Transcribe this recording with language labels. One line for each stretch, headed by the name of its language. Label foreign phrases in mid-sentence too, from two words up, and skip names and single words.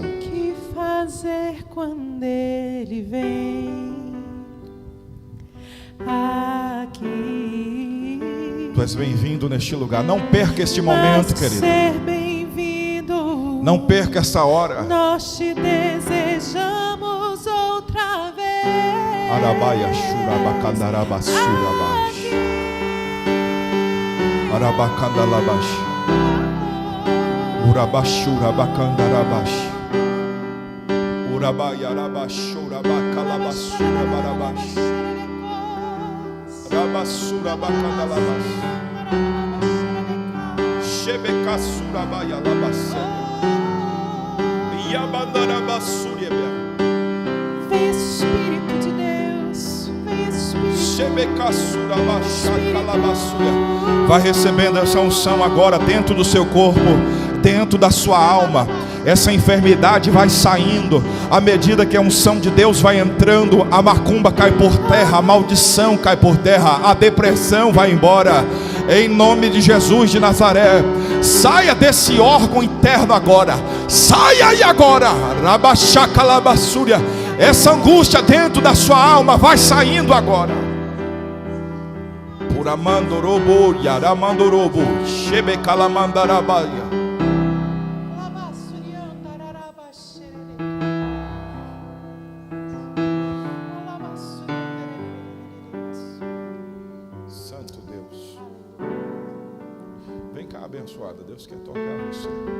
Portuguese: o que fazer quando Ele vem aqui? Tu és bem-vindo neste lugar. Não perca este momento, querido. Ser bem-vindo, Não perca essa hora. nós te desejamos outra vez. Arabaia shurabakandarabasurabas. Arabakandalabash. Urabashurabakandarabash. Urabaia rabashurabakalabasurabarabash. Rabasurabakandalabash. Shebekasurabaia labasélia. Yabandarabasuriebea. Vem Espírito de Deus, vem Espírito. Vai recebendo essa unção agora dentro do seu corpo, dentro da sua alma. Essa enfermidade vai saindo à medida que a unção de Deus vai entrando. A macumba cai por terra, a maldição cai por terra, a depressão vai embora. Em nome de Jesus de Nazaré, saia desse órgão interno agora. Saia aí agora. Rabachacalabassúria. Essa angústia dentro da sua alma vai saindo agora. Puramandorobo, yaramandorobo, shebekalamandarabaya. Santo Deus. Vem cá, abençoada. Deus quer tocar você.